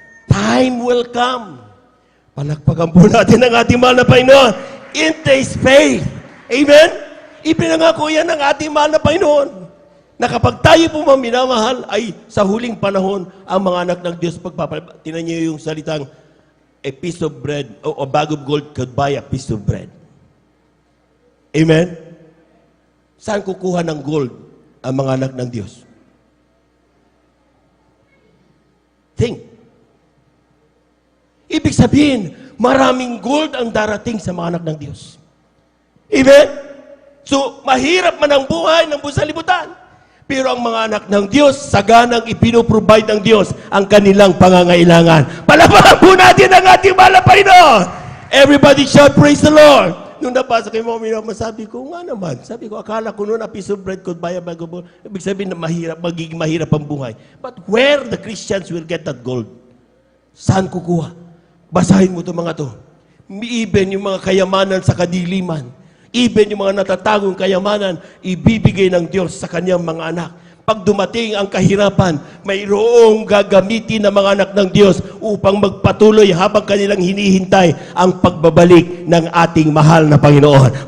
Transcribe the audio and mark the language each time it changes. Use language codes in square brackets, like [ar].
[en] Time will come. [tl] Palakpakan po natin ang ating mahal na Panginoon. [en] In this faith. [tl] Amen? Ipinangako yan ng ating mahal na Panginoon. Na kapag tayo po minamahal, ay sa huling panahon, ang mga anak ng Diyos pagpapalabas. Tinan niyo yung salitang, [en] a piece of bread, [tl] o [en] a bag of gold could buy a piece of bread. [tl] Amen? Saan kukuha ng gold ang mga anak ng Diyos? [en] Think. [tl] Ibig sabihin, maraming gold ang darating sa mga anak ng Diyos. Amen? So, mahirap man ang buhay ng buong salibutan. Pero ang mga anak ng Diyos, saganang ipinoprovide ng Diyos ang kanilang pangangailangan. Palapakan po natin ang ating mahal na Panginoon. [en] Everybody shout, praise the Lord. [tl] Nung napasa kay Mommy, sabi ko, nga naman. Sabi ko, akala ko noon, [en] a piece of bread could buy a bag of gold. [tl] Ibig sabihin na magiging mahirap ang buhay. [en] But where the Christians will get that gold? [tl] Saan kukuha? Basahin mo ito mga to. Even yung mga kayamanan sa kadiliman, even yung mga natatagong kayamanan, ibibigay ng Diyos sa kanyang mga anak. Pag dumating ang kahirapan, mayroong gagamitin ng mga anak ng Diyos upang magpatuloy habang kanilang hinihintay ang pagbabalik ng ating mahal na Panginoon.